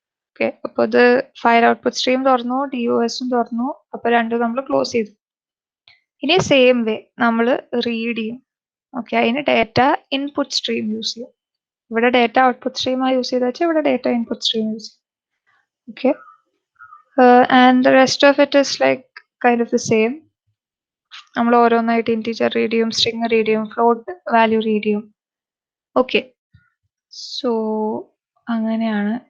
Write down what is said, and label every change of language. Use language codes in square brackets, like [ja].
[ml] Okay, അപ്പോൾ ഇത് file output stream തുറന്നു, DOSും തുറന്നു, അപ്പൊ രണ്ടും നമ്മൾ ക്ലോസ് ചെയ്തു. ഇനി സെയിം വേ നമ്മൾ റീഡ് ചെയ്യും. ഓക്കെ, അതിന് ഡേറ്റ ഇൻപുട്ട് സ്ട്രീം യൂസ് ചെയ്യും. ഇവിടെ ഡേറ്റ ഔട്ട്പുട്ട് സ്ട്രീമാണ് യൂസ് ചെയ്ത് വെച്ചാൽ ഇവിടെ ഡേറ്റ ഇൻപുട്ട് സ്ട്രീം യൂസ് ചെയ്യും. [en] Okay, and the rest of it is like kind of the same. [ml] നമ്മൾ ഓരോന്നായിട്ട് ഇൻറ്റീജർ റീഡ് ചെയ്യും, സ്ട്രിങ് റീഡ് ചെയ്യും, ഫ്ലോട്ട് വാല്യൂ റീഡ് ചെയ്യും. ഓക്കെ, സോ അങ്ങനെയാണ്.